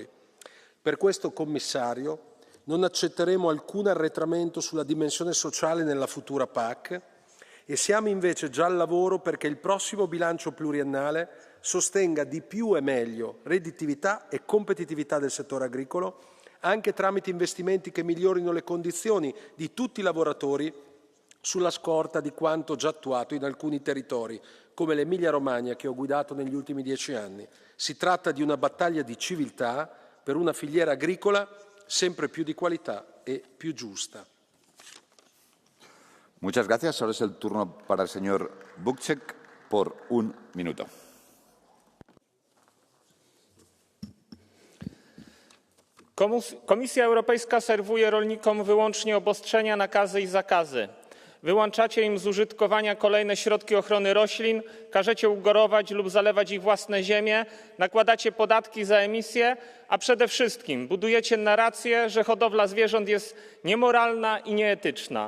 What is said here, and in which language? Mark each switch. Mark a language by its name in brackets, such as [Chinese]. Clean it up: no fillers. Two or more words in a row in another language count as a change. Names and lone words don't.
[Italian] Per questo, Commissario, non accetteremo alcun arretramento sulla dimensione sociale nella futura PAC e siamo invece già al lavoro perché il prossimo bilancio pluriennale sostenga di più e meglio redditività e competitività del settore agricolo, anche tramite investimenti che migliorino le condizioni di tutti i lavoratori sulla scorta di quanto già attuato in alcuni territori, come l'Emilia-Romagna che ho guidato negli ultimi 10 anni. Si tratta di una battaglia di civiltà per una filiera agricola sempre più di qualità e più giusta. [Spanish] Muchas gracias. Ahora es el turno para el señor Bukcek por un minuto. [Polish] Komisja Europejska serwuje rolnikom wyłącznie obostrzenia, nakazy i zakazy. Wyłączacie im z użytkowania kolejne środki ochrony roślin, każecie ugorować lub zalewać ich własne ziemie, nakładacie podatki za emisję, a przede wszystkim budujecie narrację, że hodowla zwierząt jest niemoralna i nieetyczna.